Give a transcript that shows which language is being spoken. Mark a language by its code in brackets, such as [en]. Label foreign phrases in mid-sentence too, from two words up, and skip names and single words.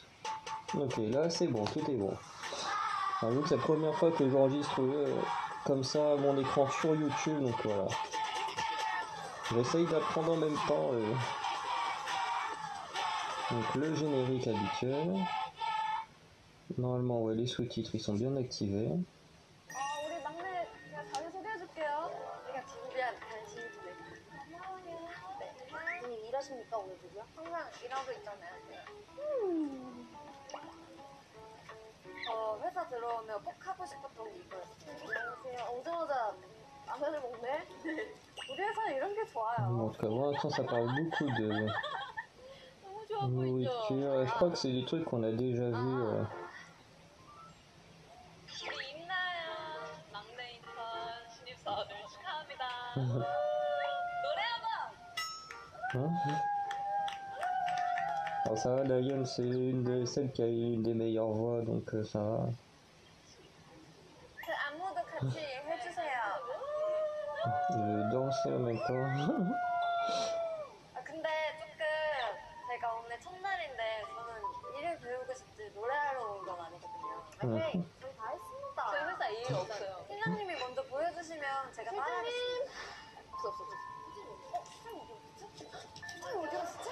[fr] Ok, là c'est bon, tout est bon. Alors vu que c'est la première fois que j'enregistre comme ça mon écran sur YouTube, donc voilà. J'essaye d'apprendre en même temps donc le générique habituel. Normalement ouais, les sous-titres ils sont bien activés. [ko] 우리 막내 제가 자기 소개해줄게요. 여기가 진비한 간신두대. 네. 선생님 일하십니까 오늘도요? 항상 일하고 있잖아요. 회사 들어오면 꼭 하고 싶었던 게 이거였어요. 안녕하세요. 오자마자 라면을 먹네? 네. 우리 회사는 이런 게 좋아요. [fr] En tout cas, pour l'instant, ça parle beaucoup de [ko] 너무 좋아 보이죠? [fr] nourriture. Je crois que c'est des trucs qu'on a déjà vus. [ko] 우리 임나연 막내 인턴 신입사원을 축하합니다. 노래 한번! [fr] Hein. Alors ça va, Diane, c'est une de celles qui a une des meilleures voix, donc ça va. [ko] 그 안무도 같이 해주세요. [fr] Je vais danser en même temps. [ko] 아 근데 조금 제가 오늘 첫날인데 저는 일을 배우고 싶지 노래하러 온 건 아니거든요. 파이팅! 저희 다 했습니다. 저희 회사 일 없어요. 팀장님이 먼저 보여주시면 제가 따라하겠습니다. 없어. 팀장님 어디 갔지? 팀장님 어디 갔지?